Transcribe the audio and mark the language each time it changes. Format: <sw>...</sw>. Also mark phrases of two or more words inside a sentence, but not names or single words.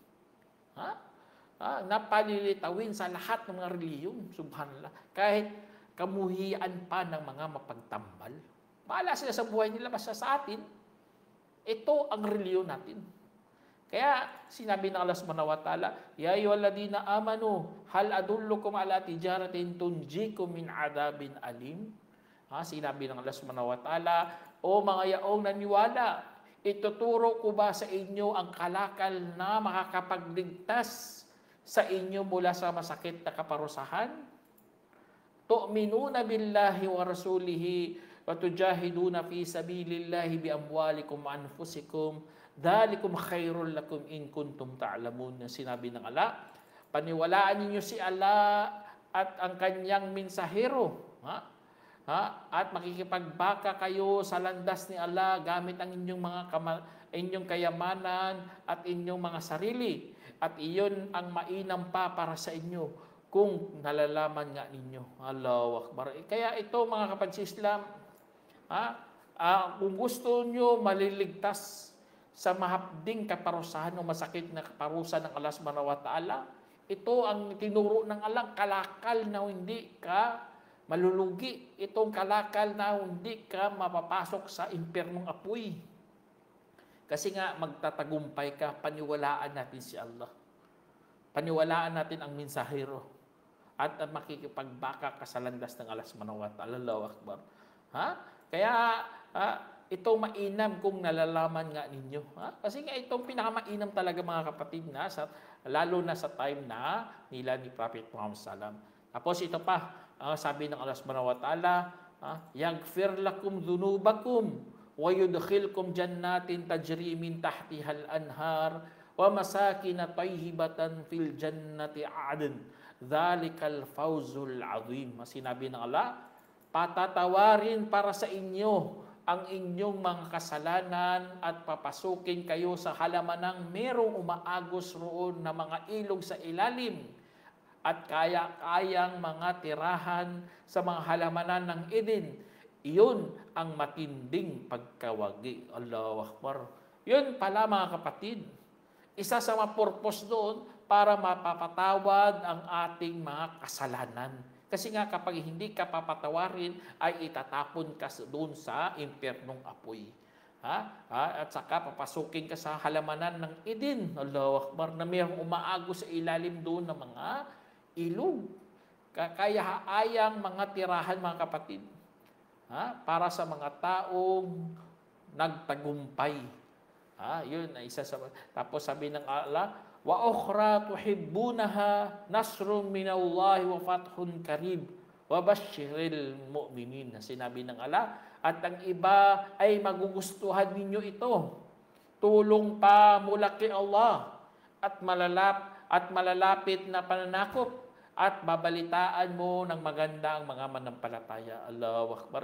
<tl>Napalilitawin sa lahat ng mga relihiyon. Subhanallah. Kahit kamuhian pa ng mga mapagtambal. Bahala sila sa buhay nila, basta sa atin, ito ang reliyon natin. Kaya sinabi ng</tl> <ar>الله سبحانه وتعالى يا أيها الذين آمنوا هل أدلكم على تجارة تنجيكم من عذاب أليم.</ar> <tl>Sinabi ng</tl> <ar>الله سبحانه وتعالى,</ar> <tl>O mga yaong naniwala, ituturo ko ba sa inyo ang kalakal na makakapagligtas sa inyo mula sa masakit na kaparusahan?</tl> <ar>تؤمنون بالله ورسوله وتجاهدون في سبيل الله بأموالكم وأنفسكم ذلكم خير لكم إن كنتم تعلمون.</ar> <tl>Sinabi ng Allah, paniwalaan ninyo si Allah at ang kanyang mensahero, at makikipagbaka kayo sa landas ni Allah gamit ang inyong kayamanan at inyong mga sarili, at iyon ang mainam pa para sa inyo kung nalalaman nga ninyo.</tl> <ar>الله أكبر.</ar> <tl>Kaya ito, mga kapatid sa Islam, kung gusto nyo maliligtas sa mahapding kaparusahan o masakit na kaparusahan ng Allah</tl> <ar>سبحانه وتعالى,</ar> <tl>ito ang tinuro ng Allah, kalakal na hindi ka malulugi. Itong kalakal na hindi ka mapapasok sa impyernong apoy. Kasi nga magtatagumpay ka, paniwalaan natin si Allah. Paniwalaan natin ang mensahero. At makikipagbaka ka sa landas ng Allah</tl> <ar>سبحانه وتعالى الله أكبر.</ar> <tl>Kaya ito mainam kung nalalaman nga ninyo. Kasi nga itong pinakamainam talaga, mga kapatid, lalo na sa time na nila ni Prophet Muhammad sallam. Tapos ito pa, sabi ng</tl> <ar>الله سبحانه وتعالى يغفر لكم ذنوبكم ويدخلكم جنات تجري من تحتها الأنهار ومساكن طيبة في جنات عدن ذلك الفوز العظيم.</ar> <tl>Sinabi ng Allah, patatawarin para sa inyo ang inyong mga kasalanan at papasukin kayo sa halamanang merong umaagos roon na mga ilog sa ilalim at kaya-kayang mga tirahan sa mga halamanan ng Eden. Iyon ang matinding pagkawagi.</tl> <ar>الله أكبر.</ar> <tl>Yun pala, mga kapatid. Isa sa mga purpose doon para mapapatawad ang ating mga kasalanan. Kasi nga kapag hindi ka papatawarin, ay itatapon ka doon sa impyernong apoy. At saka papasukin ka sa halamanan ng Eden.</tl> <ar>الله أكبر,</ar> <tl>na mayroong umaagos sa ilalim doon ng mga ilog. Kaya-ayang mga tirahan, mga kapatid. Para sa mga taong nagtagumpay. Yun ay isa sa... Tapos sabi ng</tl> <ar>الله وأخرى تحبونها نصر من الله وفتح قريب وبشر المؤمنين.</ar> <tl>Sinabi ng Allah, at ang iba ay magugustuhan ninyo ito. Tulong pa mula kay Allah at malalapit na pananakop at babalitaan mo ng maganda ang mga manampalataya.</tl> <ar>الله أكبر.</ar>